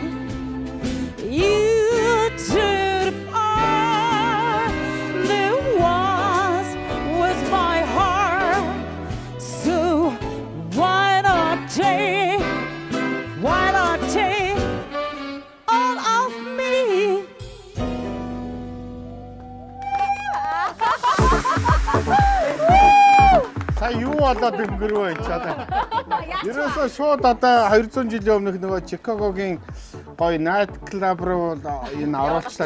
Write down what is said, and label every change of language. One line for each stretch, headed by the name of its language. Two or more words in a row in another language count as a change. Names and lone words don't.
English: You took the part that was my heart. So why not take all of me?
Mongolian: Сая юу болоод өнгөрөө энэ ч одоо. Ерөөсөө шууд одоо 200 жилийн өмнөх нөгөө Чикагогийн гоё найт клуб руу энэ оруулчлаа.